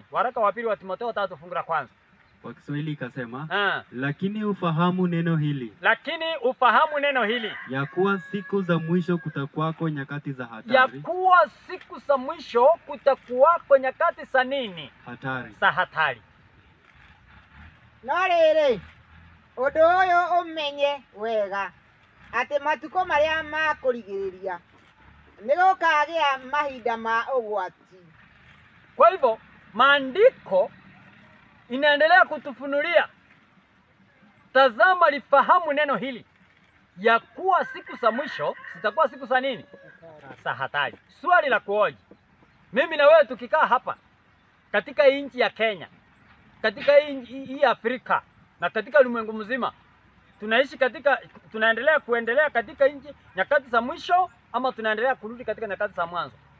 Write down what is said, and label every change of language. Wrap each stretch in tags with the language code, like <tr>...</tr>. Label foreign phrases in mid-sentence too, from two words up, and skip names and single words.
<sw>Waraka wa pili wa Timotheo 3 fungu la kwanza. Kwa Kiswahili ikasema, lakini ufahamu neno hili, ya kuwa siku za mwisho kutakuwako nyakati za hatari. Za nini? Hatari. Za hatari.</sw> <ki>No rĩrĩ ũndũ ũyũ ũmenye wega atĩ matukũ marĩa ma kũrigĩrĩria nĩgũkagĩa mahinda ma ũgwati.</ki> <sw>Kwa hivyo maandiko inaendelea kutufunulia, tazama lifahamu neno hili, ya kuwa siku za mwisho zitakuwa siku za nini? Za hatari. Swali la kuoji, mimi na wewe tukikaa hapa katika nchi ya Kenya, katika hii Afrika na katika ulimwengu mzima tunaishi kuendelea katika nchi nyakati za mwisho, ama tunaendelea kurudi katika nyakati za mwanzo?</sw>